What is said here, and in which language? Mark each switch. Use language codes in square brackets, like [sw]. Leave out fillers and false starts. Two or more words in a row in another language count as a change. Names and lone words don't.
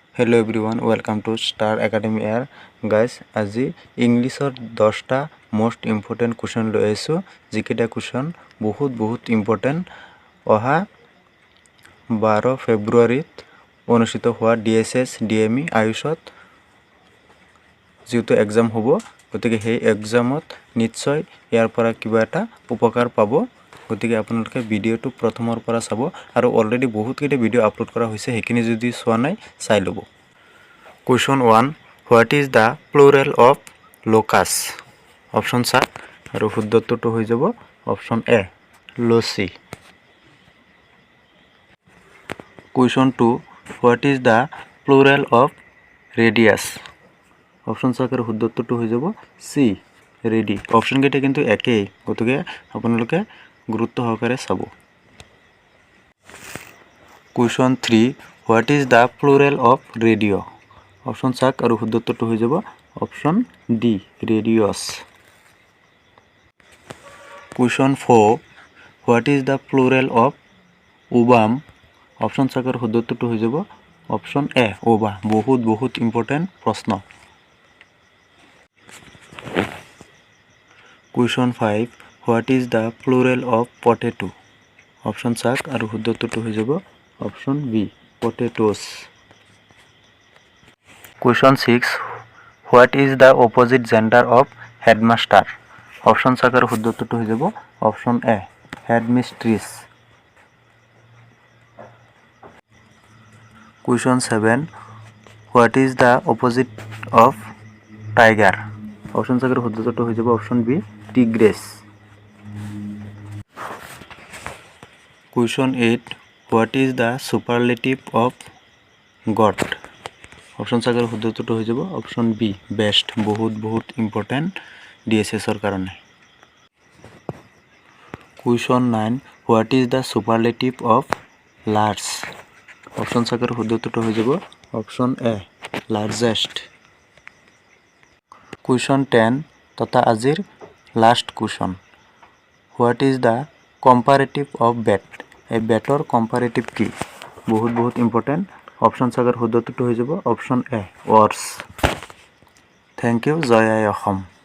[en] Hello everyone, welcome to Star Academy Air. Guys, [as] আজি ইংলিশৰ 10টা [en] most important question [as] লৈ আছো যিকেইটা question বহুত important অহা 12 ফেব্ৰুৱাৰীত অনুষ্ঠিত হোৱা DHS DME আয়ুষত যেটো এক্সাম হ'ব গতিকে সেই এক্সামত নিশ্চয় ইয়াৰ পৰা কিবা এটা উপকাৰ পাব গতিকে আপোনালোকে ভিডিওটো প্ৰথমৰ পৰা চাব আৰু অলৰেডি বহুত কেইটা ভিডিও আপলোড কৰা হৈছে হেখিনি যদি চোৱা নাই চাই লব [en] Question 1 What is the plural of locus Option চা আৰু শুদ্ধটো হৈ যাব Option A loci Question 2 What is the plural of radius Option [as] চা আৰু শুদ্ধটো হৈ যাব [en] C ready Option [as] কেইটা কিন্তু একেই গতিকে আপোনালোকে গুৰুত্ব সহকাৰে চাব [en] Question 3 What is the plural of radio Option [as] চাক আৰু শুদ্ধটো হৈ যাব [en] Option D radius Question 4 What is the plural of ovum Option [as] চাক আৰু শুদ্ধটো হৈ যাব [en] Option A ova [as] বহুত important প্ৰশ্ন [en] Question 5 What is the plural of potato Option [as] চাক আৰু শুদ্ধটো হৈ যাব [en] Option B potatoes Question 6 What is the opposite gender of headmaster Option [as] চাক আৰু শুদ্ধটো হৈ যাব [en] Option A headmistress Question 7 What is the opposite of tiger Option [as] চাক আৰু শুদ্ধটো হৈ যাব [en] Option B tigress Question 8 What is the superlative of God Option [as] চাক আৰু শুদ্ধটো হৈ যাব [en] Option B best [as] বহুত important DHS ৰ কাৰণে [en] Question 9 What is the superlative of large Option [as] চাক আৰু শুদ্ধটো হৈ যাব [en] Option A largest Question 10 [as] তথা আজিৰ [en] last question What is the comparative of bad [as] এই বেটৰ comparative কি বহুত important [en] Option [as] চাক আৰু শুদ্ধটো হৈ যাব [en] Option A worse Thank you [as] জয় আই অসম